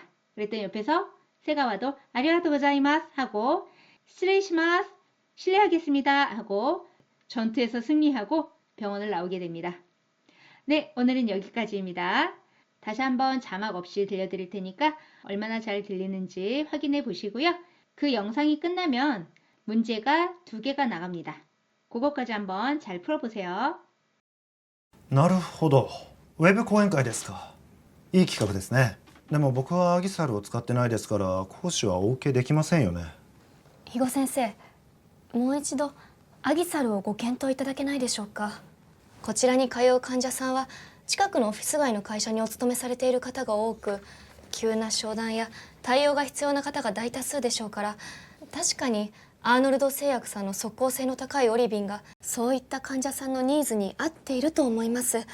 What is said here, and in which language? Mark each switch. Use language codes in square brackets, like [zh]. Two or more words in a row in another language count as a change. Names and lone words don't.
[ko] 그랬더니 옆에서 세가와도 [ja] ありがとうございます [ko] 하고 스트레이시마스 실례하겠습니다 하고 전투에서 승리하고 병원을 나오게 됩니다. 네, 오늘은 여기까지입니다. 다시 한번 자막 없이 들려드릴 테니까 얼마나 잘 들리는지 확인해 보시고요. 그 영상이 끝나면 문제가 2개가 나갑니다. 그것까지 한번 잘 풀어보세요. [ja] なるほど。ウェブ講演会ですか。いい企画ですね。でも僕はアギサルを使ってないですから講師はお受けできませんよね。肥後先生、もう一度アギサルをご検討いただけないでしょうか。こちらに通う患者さんは近くのオフィス街の会社にお勤めされている方が多く、急な商談や対応が必要な方が大多数でしょうから、確かにアーノルド製薬さんの即効性の高いオリビンがそういった患者さんのニーズに合っていると思います。